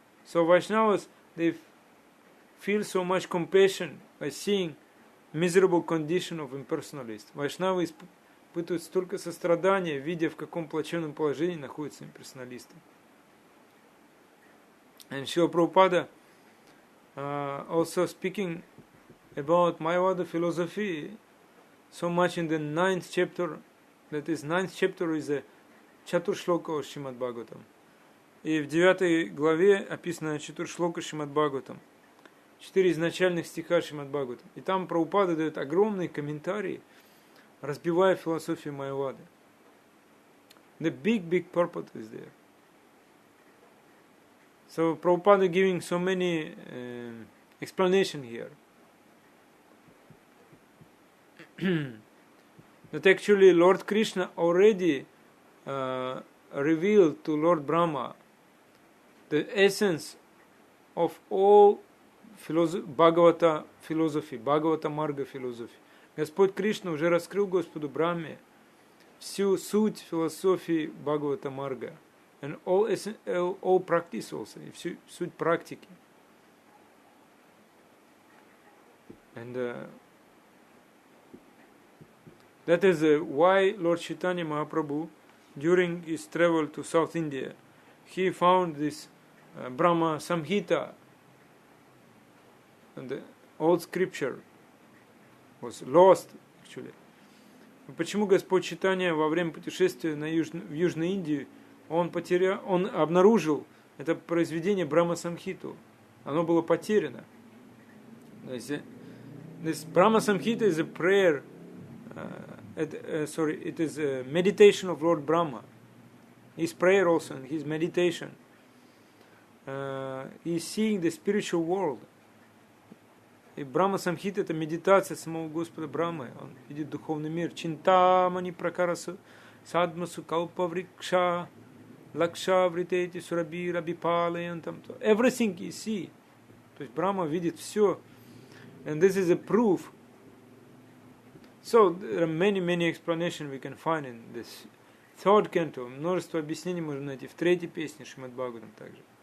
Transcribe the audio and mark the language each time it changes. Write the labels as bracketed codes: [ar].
[en] So Vaishnavas, they feel so much compassion by seeing miserable condition of impersonalists. Вайшнавы [ru] испытывают столько сострадания, видя, в каком плачевном положении находятся имперсоналисты. [en] And Srila Prabhupada also speaking about Mayavada philosophy so much in the 9th chapter, that is 9th chapter is a Chaturshloka of Srimad Bhagavatam. [ru] И в 9 главе описано Чатуршлока Шримад Бхагаватам, 4 изначальных стиха Шримад Бхагаватам. И там Прабхупада дает огромные комментарии, разбивая философию Майявады. [en] The big purport is there. So Prabhupada giving so many explanation here. That actually Lord Krishna already revealed to Lord Brahma the essence of all Bhagavata philosophy, Bhagavata Marga philosophy. [ru] Господь Кришна уже раскрыл Господу Брахме всю суть философии Бхагавата Марга. [en] And all practice also, [ru] и всю суть практики. [en] And that is why Lord Chaitanya Mahaprabhu, during his travel to South India, he found this Brahma Samhita, and the old scripture was lost actually. [ru] Почему Господь Чайтанья во время путешествия в Южную Индию он обнаружил это произведение Брахма Самхиту? Оно было потеряно. [en] This Brahma Samhita is a prayer, it is a meditation of Lord Brahma. His prayer also, and his meditation. He is seeing the spiritual world. [ru] И Брахма Самхита — это медитация самого Господа Брахмы. Он видит духовный мир. [sa] Чинтамани пракарасу садмасу калпаврикша лакша вритети сураби рабипалаянтам. [en] Everything you see. [ru] То есть Брахма видит все. [en] And this is a proof. So there are many explanations we can find in this third canto. [ru] Множество объяснений можно найти в 3-й песне Шримад Бхагаватам также.